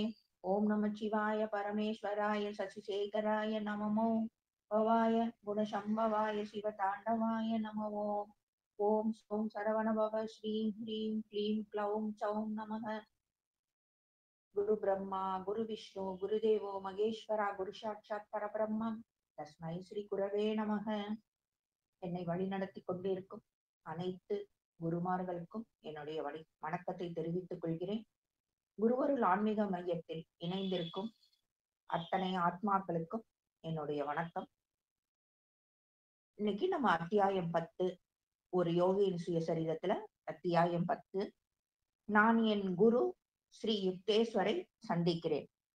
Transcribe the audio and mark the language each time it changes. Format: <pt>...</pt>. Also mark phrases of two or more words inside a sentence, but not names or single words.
<sa>ओम नमः शिवाय परमेश्वराय शशिशेखराय नमो भवाय गुणशम्भवाय शिवताण्डवाय नमो। ओम सोम सरवणभव श्रीं ह्रीं क्लीं क्लौं चौं नमः। गुरु ब्रह्मा गुरु विष्णु गुरुदेवो मगेश्वरा गुरु साक्षात् परब्रह्म तस्मै श्री गुरवे நமக.</sa> <ta>என்னை வழிநடத்தி கொண்டிருக்கும் அனைத்து குருமார்களுக்கும் என்னுடைய வணக்கத்தை தெரிவித்துக் கொள்கிறேன். குருவருள் ஆன்மீக மையத்தில் இணைந்திருக்கும் அத்தனை ஆத்மாக்களுக்கும் என்னுடைய வணக்கம். இன்னைக்கு நம்ம அத்தியாயம் 10 ஒரு யோகியின் சுயசரிதத்துல அத்தியாயம் 10 நான் என் குரு ஸ்ரீ யுக்தேஸ்வரை சந்திக்கிறேன்.</ta>